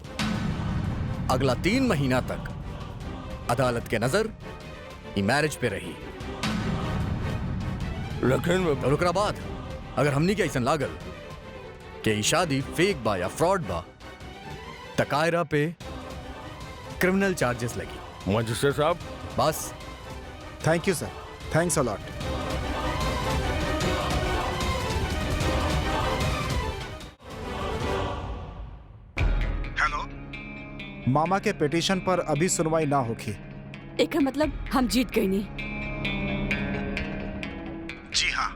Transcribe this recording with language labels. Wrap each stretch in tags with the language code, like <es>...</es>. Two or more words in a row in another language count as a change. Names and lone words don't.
<bho>अगला 3 महीना तक अदालत के नजर ई मैरिज पे रही। लेकिन ओकरा बाद अगर हमनी के ऐसा लागल कि ई शादी फेक बा या फ्रॉड बा, त कायरा पे</bho> <en>criminal charges</en> <bho>लगी। मजिस्ट्रेट साहब, बस।</bho> <en>Thank you sir, thanks a lot.</en> <bho>हेलो, मामा के पिटीशन पर अभी सुनवाई ना होगी। एकर मतलब हम जीत गई नहीं। जी हाँ,</bho>